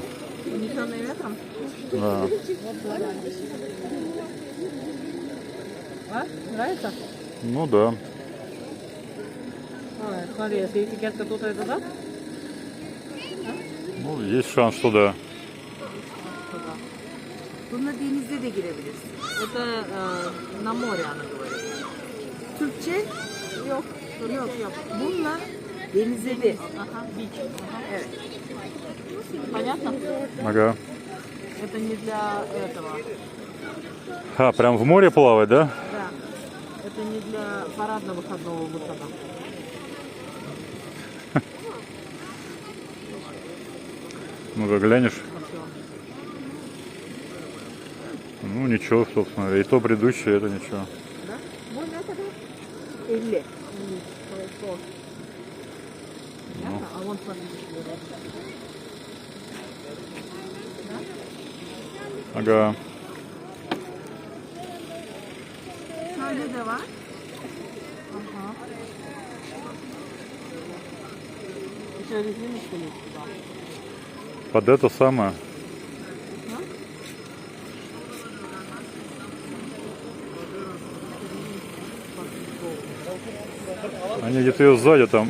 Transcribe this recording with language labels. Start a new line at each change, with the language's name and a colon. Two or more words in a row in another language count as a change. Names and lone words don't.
Russian: Унесенные ветром? Да. А? Нравится? Ну да. А, смотри, если этикетка тут, это да? Ну, есть шанс, что да.
Turkish: Bununla denize de girebilirsin.
Russian: Это на море она говорит.
Turkish: Türkçe Yok. Yok, yok. bununla denize de.
Russian: Ага, бич. Ага.
Turkish: Evet.
Russian: Понятно? Ага. Это не для этого. А, прям в море плавать, да? Да. Это не для парадно-выходного выхода. Ну-ка, глянешь? Вот всё. Ну, ничего, собственно. И то предыдущее, это ничего. Да?
Turkish: Bu ne kadar? 50.
Russian: Хорошо. Понятно? А вон смотри. Ага.
Turkish: Şöyle de var.
Russian: Ага. Еще резиночка есть туда. Под это самое. Они где-то ее сзади там.